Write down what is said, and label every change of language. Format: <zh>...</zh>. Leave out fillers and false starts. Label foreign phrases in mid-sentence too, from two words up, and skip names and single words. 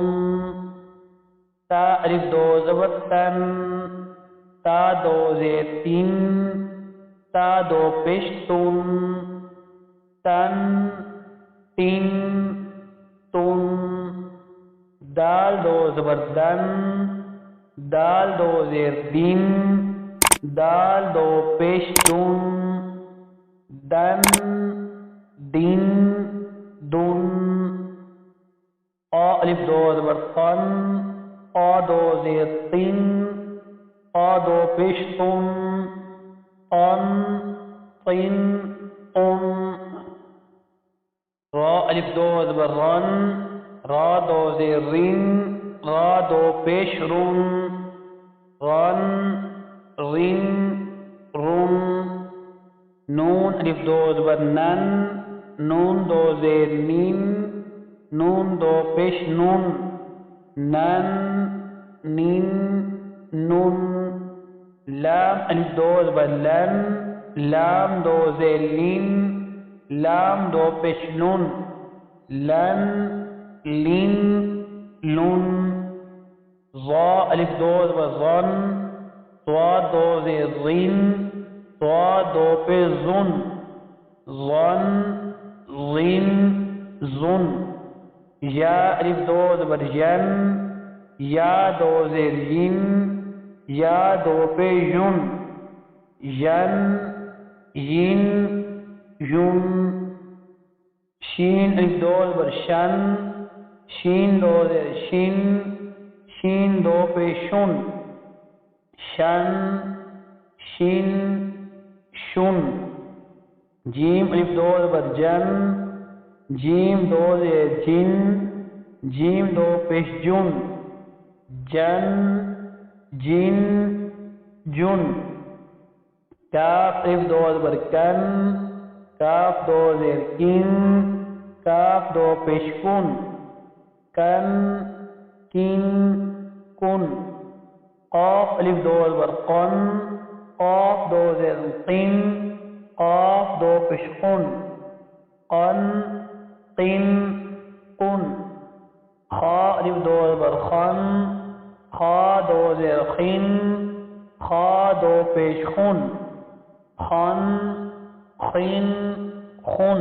<ur>تا الف دو زبر تن، تا دو زیر تن، تا دو پیش تن، تن تن تن. دال دو زبر دن، دال دو زیر دن، دال دو پیش دن، دن دن دن. قا الف دو زبر قن، قا دو زیر طن، قا دو پیش طن، قن طن قن. را الف دو زبر رن، را دو زیر رن، را دو پیش رن، رن رن رن. نون الف دو زبر نن، نون دو زیر نین، نون دو پیش نون، نن نین نن. لام الف دو زبر لن، لام دو زیر لن، لام دو پیش لن، لن لن لن. ضا الف دو زبر ظن، ضاد دو زیر ظن، ضاد دو پیش ظن، ظن ظن ظن. یا الف دو زبر جن، یا دو زیر جن، یا دو پیش جن، جن جن جن. شین الف دو زبر شن، شین دو زیر شن، شین دو پیش شن، شن شن شن. جیم الف دو زبر جن، جیم دو زیر جن، جیم دو پیش جن، جن جن جن. کاف الف دو زبر کن، کاف دو زیر کن، کاف دو پیش کن، کن کن کن. قاف الف دو زبر قن، قاف دو زیر قن، قاف دو پیش قن، قن قن قن. خا الف دو زبر خن، خا دو زیر خن، خا دو پیش خن، خن خن خن.</ur>